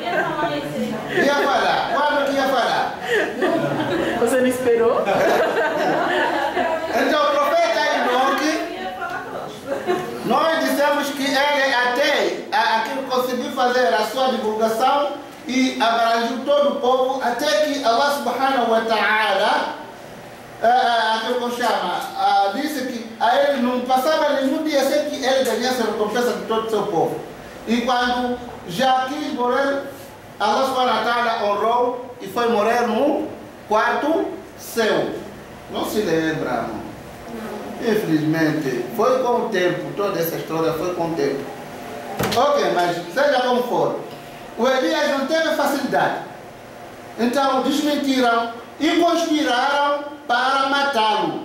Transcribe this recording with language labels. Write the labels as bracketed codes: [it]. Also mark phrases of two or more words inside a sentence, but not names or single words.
[pt] Ia falar. Quando que ia falar? Você não esperou? Então, o profeta Enoque, nós dissemos que ele até aquilo conseguiu fazer a sua divulgação e abrangiu todo o povo, até que [ar] الله سبحانه وتعالى, [pt] aquilo que chama, disse que a ele não passava nenhum dia sem que ele ganhasse a recompensa de todo o seu povo. E quando já quis morrer, [ar] الله سبحانه وتعالى [pt] honrou e foi morrer no quarto céu. Não se lembra, não. Infelizmente, foi com o tempo, toda essa história foi com o tempo. Ok, mas seja como for, o Elias não teve facilidade. Então desmentiram e conspiraram para matá-lo.